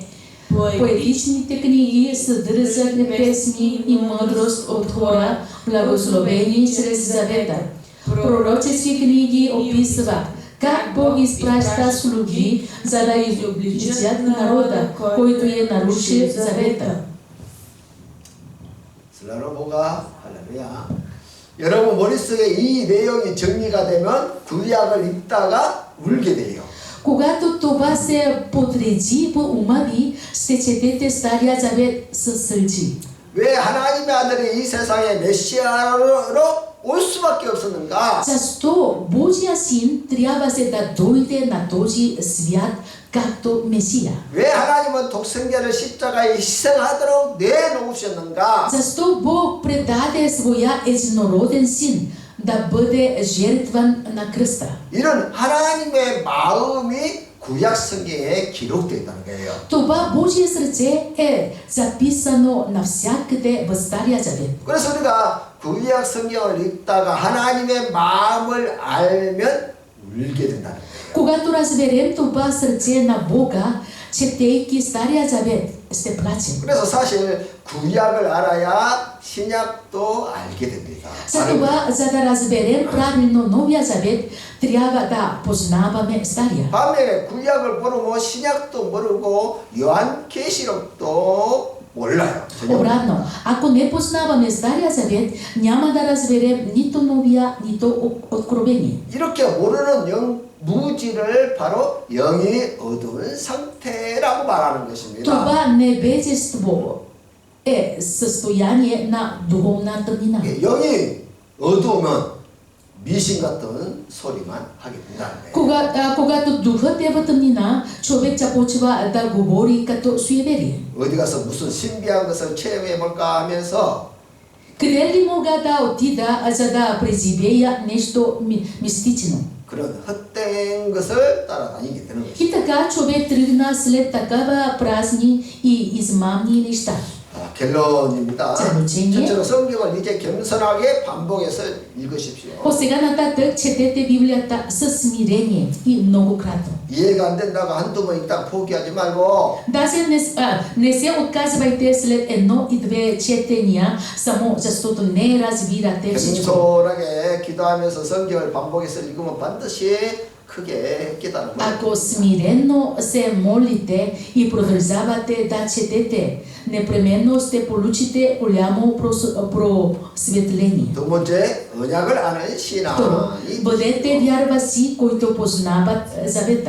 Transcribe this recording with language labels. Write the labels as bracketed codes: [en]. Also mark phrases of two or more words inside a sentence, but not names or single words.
[bg] Поетичните книги съдържат песни и мъдрост от хора, благословени чрез завета. Пророчески книги описва как Бог изпраща слуги, за да изобличат народа, който е нарушил завета. 슬라로보가 할렐루야. [ko] 여러분 머릿속에 이 내용이 정리가 되면 구약을 읽다가 울게 돼요. [bg] Когато това се подреди по ума ви, ще четете Стария Завет със сълзи. [ko] 왜 하나님의 아들이 이 세상에 메시아로 올 수밖에 없었는가? [bg] Защо Божия син трябваше да дойде на този свят както Месия? [ko] 왜 하나님은 독생자를 십자가에 희생하도록 내놓으셨는가? [bg] Защо Бог предаде своя единороден син да бъде жертван на кръста? [ko] 이런 하나님의 마음이 구약 성경에 기록되어 있다는 거예요. [bg] Това Божие сърце е записано навсякъде в Стария Завет. [ko] 그래서 우리가 구약 성경을 읽다가 하나님의 마음을 알면 울게 된다는 거예요. [bg] Когато разберем това сърце на Бога, четейки Стария Завет, ще плачем. [ko] 그래서 사실 구약을 알아야 신약도 알게 됩니다. [bg] Затова, за да разберем правилно Новия Завет, трябва да познаваме Стария. [ko] 반면에 구약을 모르면 신약도 모르고 요한계시록도 몰라요. [bg] Обратно, ако не познаваме Стария Завет, няма да разберем нито Новия, нито Откровение. [ko] 이렇게 모르는 무지를 바로 영이 어두운 상태라고 말하는 것입니다. [bg] Това невежество е състояние на духовна тъмнина. [ko] 영이 어두우면 미신 같은 소리만 하게 된다는 거예요. [bg] Когато духът е в тъмнина, човек започва да говори като суеверие. [ko] 어디 가서 무슨 신비한 것을 체험해 볼까 하면서 [bg] Къде ли мога да отида, за да преживея нещо мистично? [ko] 그런 헛된 것을 따라다니게 되는 것입니다. [bg] И така човек тръгна след такава празни и измамни неща. [ko] 결론입니다. [bg] заключение. [ko] 첫째로 성경을 이제 겸손하게 반복해서 읽으십시오. [bg] От сега нататък четете Библията със смирение и многократно. [ko] 이해가 안 된다고 한두 번 읽다 포기하지 말고 [bg] Даже не се отказвайте след едно и две четения, само защото не разбирате всичко. [ko] 겸손하게 기도하면서 성경을 반복해서 읽으면 반드시 크게 깨달은 거예요. [bg] Ако смиренно се молите и продължавате да четете, непременно ще получите голямо просветление. [ko] 두 번째, 언약을 아는 [bg] Второ, [ko] 신앙이 [bg] бъдете вярващи, които познават завета.